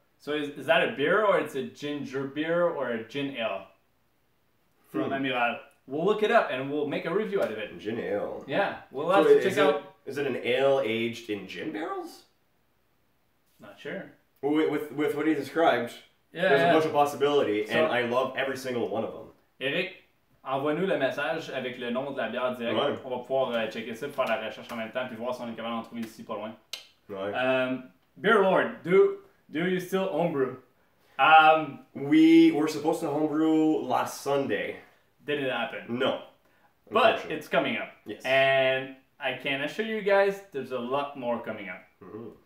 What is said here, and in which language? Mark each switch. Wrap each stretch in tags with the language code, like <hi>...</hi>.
<en>So is that a beer, or it's a ginger beer, or a gin ale? From Amiral. We'll look it up and we'll make a review out of it. Gin ale. Yeah, we'll have to check out. Is it an ale aged in gin barrels? Not sure. With what he described, there's a bunch of possibility, and I love every single one of them.</en> <fr>Eric, envoie-nous le message avec le nom de la bière direct. Ouais. On va pouvoir checker ça, faire la recherche en même temps, puis voir si on est capable d'en trouver ici pas loin.</fr> <en>Right. Beer Lord, do you still homebrew? We were supposed to homebrew last Sunday. Didn't happen. No. But it's coming up. Yes. And I can assure you guys, there's a lot more coming up. Mm-hmm.</en>